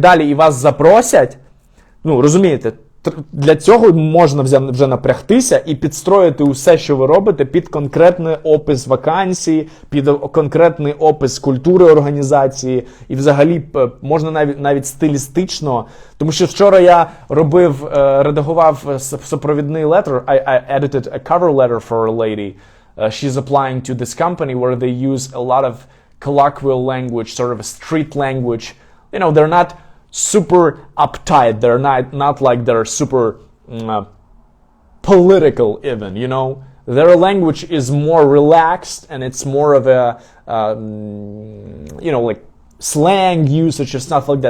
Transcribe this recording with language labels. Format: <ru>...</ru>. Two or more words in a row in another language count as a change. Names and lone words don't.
<uk>далі, і вас запросять, розумієте, для цього можна вже напрягтися і підстроїти усе, що ви робите, під конкретний опис вакансії, під конкретний опис культури організації, і взагалі можна навіть стилістично, тому що вчора я редагував супровідний letter,</uk> <en>I edited a cover letter for a lady. She's applying to this company where they use a lot of colloquial language, sort of a street language. They're not super uptight. They're not like they're super political even, Their language is more relaxed and it's more of a, like slang usage and stuff like that.</en>